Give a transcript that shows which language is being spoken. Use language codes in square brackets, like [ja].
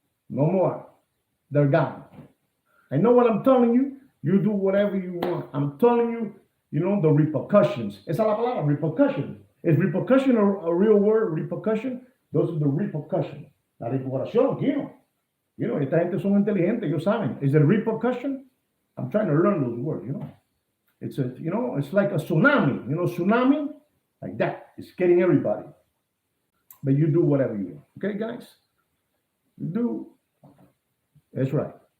[en] No more. They're gone. I know what I'm telling you. You do whatever you want. I'm telling you, the repercussions. [es] Esa la palabra, [en] repercussion. Is repercussion a real word? Repercussion? Those are the repercussions. [es] La recuperación, esta gente son inteligentes, ellos saben. [en] Is it a repercussion? I'm trying to learn those words, It's it's like a tsunami. Tsunami? Like that. It's getting everybody. But you do whatever you want. Okay, guys? You do. That's right.